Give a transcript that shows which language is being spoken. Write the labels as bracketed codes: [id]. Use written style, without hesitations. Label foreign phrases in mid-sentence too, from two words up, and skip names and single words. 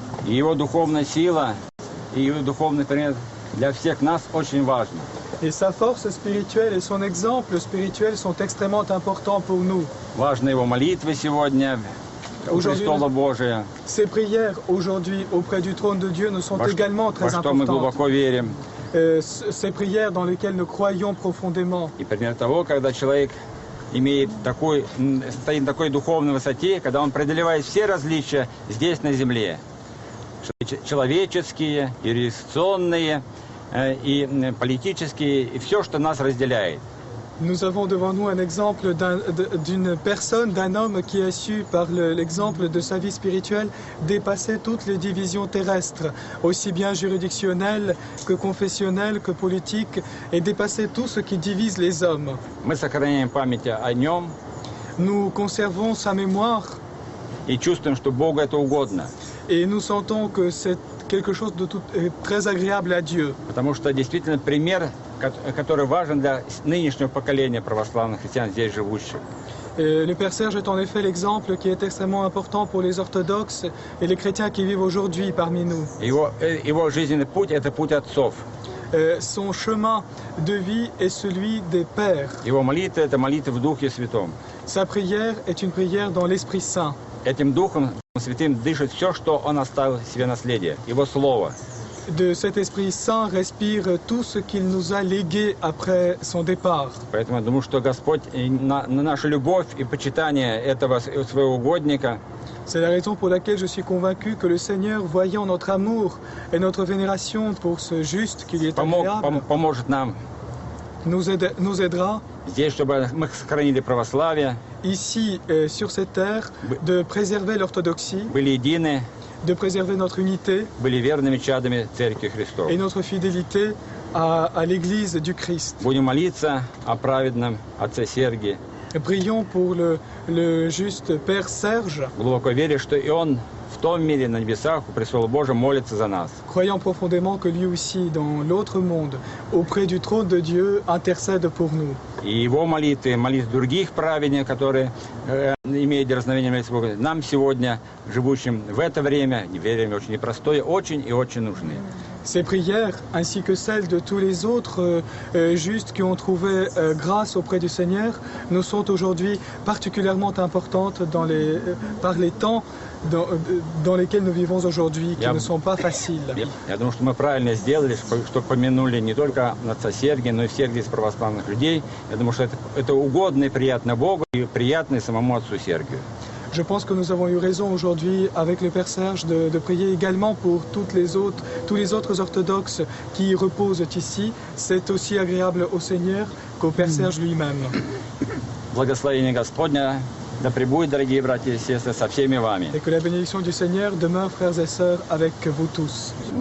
[fr] Et sa force spirituelle et son exemple spirituel sont extrêmement importants pour nous. Ces prières aujourd'hui auprès du trône de Dieu nous sont également très importantes. Ces prières dans lesquelles nous croyons profondément. [ru] Стоит на такой духовной высоте, когда он преодолевает все различия здесь на земле, человеческие, юрисдикционные и политические, и все, что нас разделяет. [fr] Nous avons devant nous un exemple d'une personne, d'un homme qui a su, par l'exemple de sa vie spirituelle, dépasser toutes les divisions terrestres, aussi bien juridictionnelles que confessionnelles que politiques, et dépasser tout ce qui divise les hommes. [ru] Мы сохраняем память о нем. [fr] Nous conservons sa mémoire. [ru] и чувствуем, что Богу это угодно. [fr] Et nous sentons que c'est quelque chose de tout, très agréable à Dieu. [ru] Потому что действительно пример, который важен для нынешнего поколения православных христиан здесь живущих. [fr] Le Père Serge est en effet l'exemple qui est extrêmement important pour les orthodoxes et les chrétiens qui vivent aujourd'hui parmi nous. [ru] Его жизненный путь – это путь отцов. [fr] Son chemin de vie est celui des pères. [ru] Его молитва – это молитва в Духе Святом. [fr] Sa prière est une prière dans l'Esprit Saint. [ru] Этим Духом Святым дышит все, что Он оставил себе наследие, Его Слово. [fr] De cet Esprit Saint respire tout ce qu'il nous a légué après son départ. [ru] Поэтому я думаю, что Господь на нашу любовь и почитание этого своего угодника [fr] C'est la raison pour laquelle je suis convaincu que le Seigneur, voyant notre amour et notre vénération pour ce juste qui lui est agréable, [ru] поможет нам [fr] nous aidera [ru] здесь, чтобы мы сохранили православие, [fr] ici, sur cette terre, de préserver l'orthodoxie, [ru] были едины, [fr] de préserver notre unité [ru] были верными чадами Церкви Христовой. [fr] et notre fidélité à l'Église du Christ. [ru] Будем молиться о праведном Отце Сергии. [fr] Prions pour le juste Père Serge, [ru] Глубоко веря, что и Он в том мире на небесах у престола Божьего молится за нас. [fr] croyant profondément que lui aussi, dans l'autre monde, auprès du trône de Dieu, intercède pour nous. [ru] И Его молитвы, молитвы других праведников, которые имеют дерзновение молиться Богу, нам сегодня, живущим в это время очень непростое, очень и очень нужны. [fr] Ces prières, ainsi que celles de tous les autres justes qui ont trouvé grâce auprès du Seigneur, nous sont aujourd'hui particulièrement importantes par les temps dans lesquels nous vivons aujourd'hui, qui ne sont pas faciles. [ru] Я думаю, что мы правильно сделали, что помянули не только отца Сергия, но и всех здесь православных людей. Я думаю, что это угодно и приятно Богу, и приятно и самому отцу Сергию. [fr] Je pense que nous avons eu raison aujourd'hui avec le Père Serge de prier également pour tous les autres orthodoxes qui y reposent ici. C'est aussi agréable au Seigneur qu'au Père Serge lui-même. [ru] Благословение Господня да пребудет, дорогие братья и сестры, со всеми вами. [fr] Et que la bénédiction du Seigneur demeure, frères et sœurs, avec vous tous.